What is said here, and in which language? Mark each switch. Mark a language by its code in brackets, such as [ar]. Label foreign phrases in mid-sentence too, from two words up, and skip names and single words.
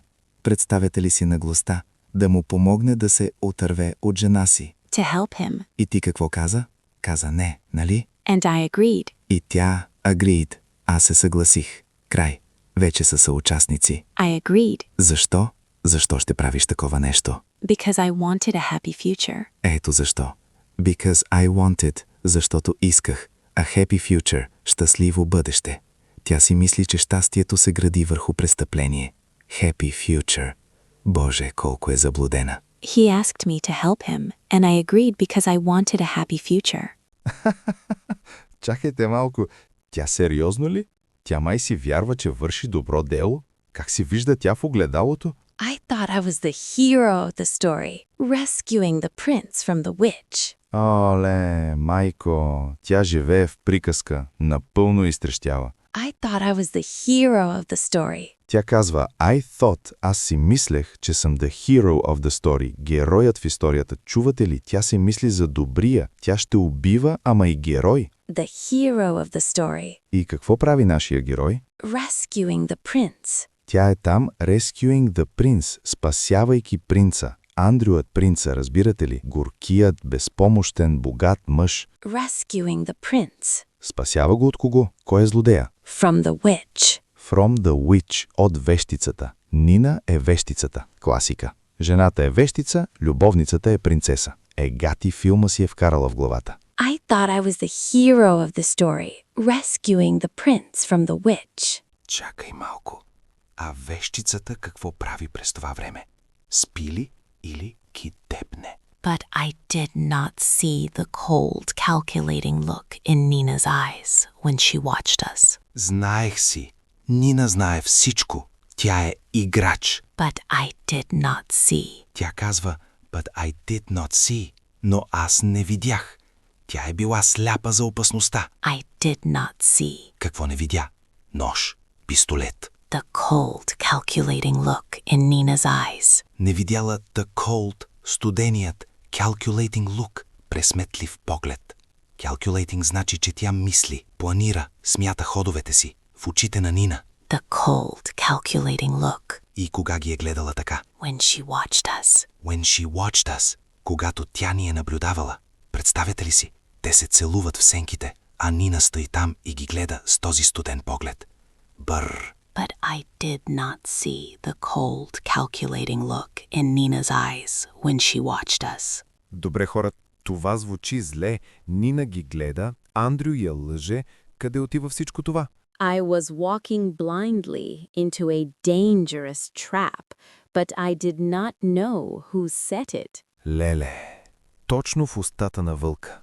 [bg] Представете ли си наглостта? Да му помогне да се отърве от жена си. [en] To help him. [bg] И ти какво каза? Каза не, нали? [en] And I agreed. [bg] И тя agreed. Аз се съгласих. Край. Вече са съучастници. [en] I agreed [bg] Защо? Защо ще правиш такова нещо? [en] because I wanted a happy future. [bg] Ето защо. [en] Because I wanted, [bg] защото исках. [en] A happy future, [bg] щастливо бъдеще. Тя си мисли, че щастието се гради върху престъпление. [en] Happy future. [bg] Боже, колко е заблудена. [en] He asked me to help him, and I agreed because I wanted a happy future. [bg] Чакайте малко. Тя сериозно ли? Тя май си вярва, че върши добро дело? Как си вижда тя в огледалото? [en] I thought I was the hero of the story, rescuing the prince from the witch. [bg] Оле, майко, тя живее в приказка, напълно изтрещява. [en] I thought I was the hero of the story. [bg] Тя казва, [en] I thought, [bg] аз си мислех, че съм [en] the hero of the story, [bg] героят в историята. Чувате ли, тя се мисли за добрия, тя ще убива, ама и герой. [en] The hero of the story, [bg] И какво прави нашия герой? [en] rescuing the prince. [bg] Тя е там, [en] rescuing the prince, [bg] спасявайки принца. Андрюът принца, разбирате ли? Горкият, безпомощен, богат мъж. [en] Rescuing the prince [bg] Спасява го от кого? Кой е злодея? [en] from the witch. From the witch, [bg] от вещицата. Нина е вещицата. Класика. Жената е вещица, любовницата е принцеса. Гати филма си е вкарала в главата. I thought I was the hero of the story, rescuing the prince from the witch. Чакай малко. А вещицата какво прави през това време? Спи ли или ги депне? [en] But I did not see the cold, calculating look in Nina's eyes when she watched us. [bg] Знаех си. Нина знае всичко. Тя е играч. [en] But I did not see. [bg] Тя казва, [en] but I did not see. [bg] Но аз не видях. Тя е била сляпа за опасността. [en] I did not see. [bg] Какво не видя? Нож, пистолет. [en] The cold, calculating look in Nina's eyes. [bg] Не видяла [en] the cold, [bg] студеният, [en] calculating look, [bg] пресметлив поглед. Calculating значи, че тя мисли, планира, смята ходовете си в очите на Нина. [en] The cold, calculating look [bg] И кога ги е гледала така? [en] when she watched us. When she watched us, [bg] когато тя ни е наблюдавала. Представете ли си? Те се целуват в сенките, а Нина стои там и ги гледа с този студен поглед. Бър. [en] But I did not see the cold, calculating look in Nina's eyes when she watched us. [bg] Добре, хора, това звучи зле. Нина ги гледа, Андрю я лъже. Къде отива всичко това? [en] I was walking blindly into a dangerous trap, but I did not know who set it. [bg] Леле, точно в устата на вълка.